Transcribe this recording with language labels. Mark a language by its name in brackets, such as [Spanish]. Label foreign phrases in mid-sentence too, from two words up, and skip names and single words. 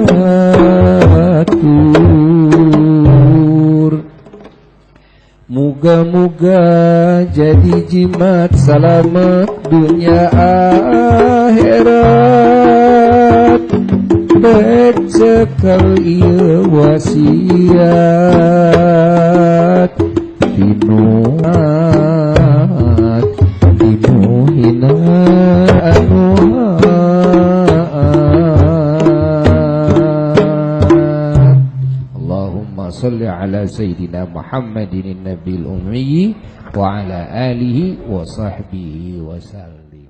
[Sundanese] batur muga-muga jadi jimat salamet dunia akhirat bek cekal ieu wasiat dinuat dinuhina anu [Arabic] اللهم صل على سيدنا محمد النبي الأمي وعلى آله وصحبه وسلم.